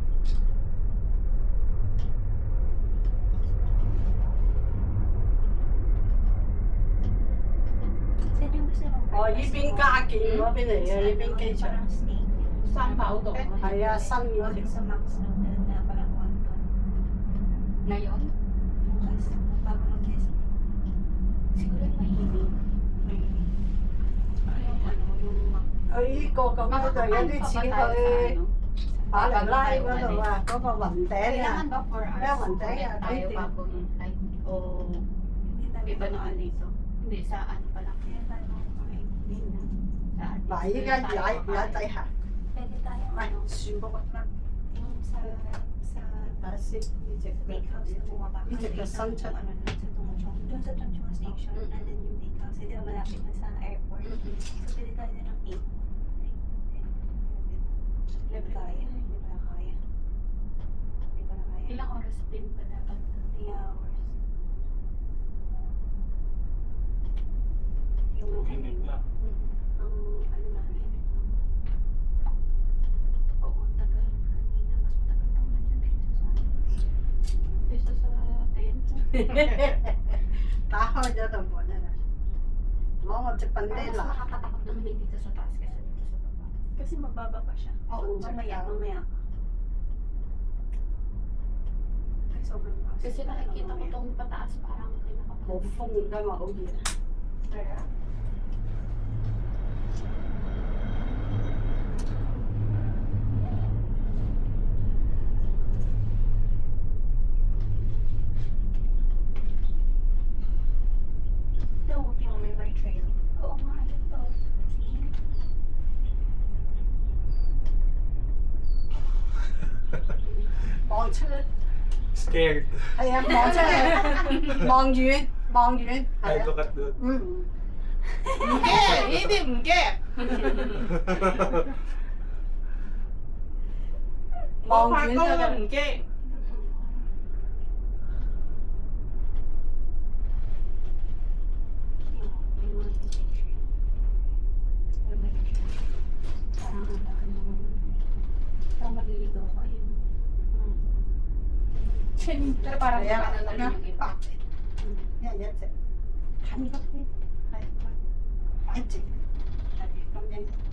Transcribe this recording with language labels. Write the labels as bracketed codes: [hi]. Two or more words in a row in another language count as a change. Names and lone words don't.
[tl] Saan yung gusto mo? [yue] 哦，呢邊加建嗰邊嚟嘅，呢邊機場。 [tl] Parang snake. [yue] 三跑道。係啊，新嗰條。 [tl] Sa Max na parang 1 ton. Ngayon? Bukas, bago mag-test. Siguro mahilig. Yung Max. [yue] 佢呢個咁樣就有啲似去馬尼拉嗰度啊，嗰個雲頂 [tl] Kailangan [yue] 啊。 [tl] ba 4 hours? Kaya [en] one day, [tl] tayo dito. bago yung flight? O iba naman dito? Hindi, sa ano pa lang? Sa atin. [yue] 嗱，依家踩底下， [tl] Pwede tayo [yue] 喂， [tl] ano, [yue] 全部啦， [tl] yung sa [yue] 睇下先，呢只 [tl] steakhouse na bumaba. [yue] 呢只嘅新出。 [tl] Ano, doon sa Chongchong Station, Mm. [en] and then [tl] yung steakhouse, hindi na malapit na sa airport. So, pwede tayo din ng 8. Hindi ba kaya? Hindi ba kaya? Hindi ba kaya? Ilang oras din ba dapat? 3 hours. Yung 2 minutes na. ang ano namin. Oo, tagal. Kanina, mas matagal pa nga dyan kaysa sa tent. [yue] 打開咗道門啊！攞我隻笨 [tl] Pero [yue] 爹 [tl] mas [yue] 啦， [tl] nakakatakot naman yung dito sa taas kaysa dito sa baba. Kasi mababa pa siya. Oo, Mamaya. Ay, sobrang taas. Kasi nakikita ko itong pataas parang [yue] 好 [tl] kinakapalit. [yue] 風㗎嘛，好熱。 [tl] Ito, tingnan mo yung [en] by trail. [tl] Oo nga, ito. [en] See? Scared. [yue] 係啊，望出嚟，望遠， [en] I [yue] 係啊， [en] look at the... 嗯， [yue] 唔驚，呢啲唔驚。望我怕高都遠得㗎。唔驚。 [tl] Yung mga trail. Yung [en] by trail. [tl] Parang ang laki ng... Parang maliligaw ko. Ayun. Pero parang [yue] 係啊， [tl] ano na rin yung iba. [yue] 一人一隻，近嗰邊係擺直，係咁樣。